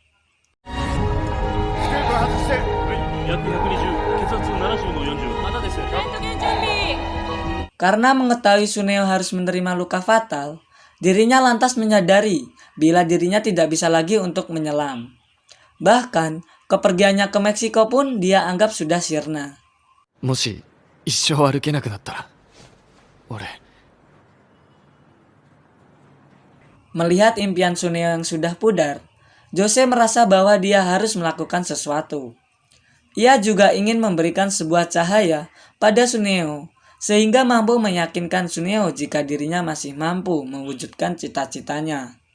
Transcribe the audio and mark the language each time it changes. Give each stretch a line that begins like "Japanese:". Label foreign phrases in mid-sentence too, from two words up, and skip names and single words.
Indonesian: Karena mengetahui Suneo harus menerima luka fatal, dirinya lantas menyadari bila dirinya tidak bisa lagi untuk menyelam. Bahkan, kepergiannya ke Meksiko pun dia anggap sudah sirna.
Japanese: もし一生歩けなくなったら、俺、
Indonesian: Melihat impian Suneo yang sudah pudar, Jose merasa bahwa dia harus melakukan sesuatu. Ia juga ingin memberikan sebuah cahaya pada Suneo, sehingga mampu meyakinkan Suneo jika dirinya masih mampu mewujudkan cita-citanya.